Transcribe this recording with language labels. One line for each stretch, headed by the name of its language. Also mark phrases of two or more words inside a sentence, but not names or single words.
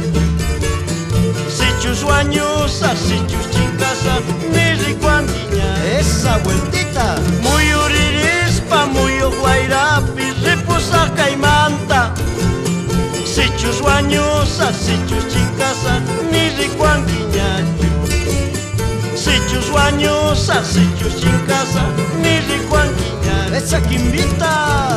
Quechua: Sichus wañusa, sichus chincasa, ni ricuanquiñar.
Spanish: Esa vueltita.
Quechua: Muy uririspa, muy guairapi, ripusa caimanta. Sichus wañusa, sichus chincasa, ni ricuanquiñar. Sichus wañusa, sichus chincasa, ni ricuanquiñar.
Spanish: Esa quimbita.